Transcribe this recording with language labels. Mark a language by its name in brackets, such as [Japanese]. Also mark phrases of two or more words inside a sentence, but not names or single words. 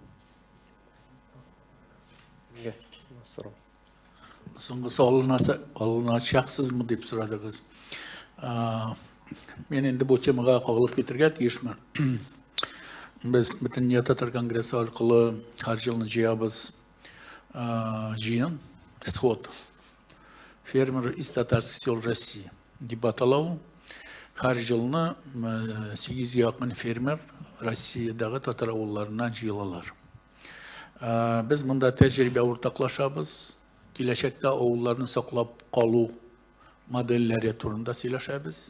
[Tatar] Соңгысы алынашаксызмы дип сорадыгыз. Мен инде бу темага кагылып китергә тиешмен. Без бөтен Татар конгрессы аркылы һәр елны җыябыз җыен, сход. [Russian] Фермер из татарских сел России. [Tatar] Дебаталау. Һәр елны 800 якын фермер Россиядагы татар авылларыннан җыелалар. Без монда тәҗрибә уртаклашабыз. Киләчәктә авылларны саклап калу модельләре турында сөйләшәбез.